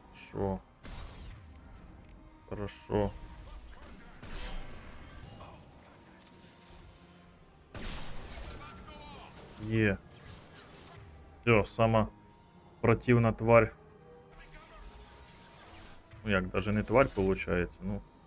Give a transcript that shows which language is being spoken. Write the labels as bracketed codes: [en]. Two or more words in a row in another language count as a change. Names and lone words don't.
[ru] Хорошо. Хорошо. Є. Все, сама противна тварь. [uk] Ну як, [ru] даже не тварь получается, ну.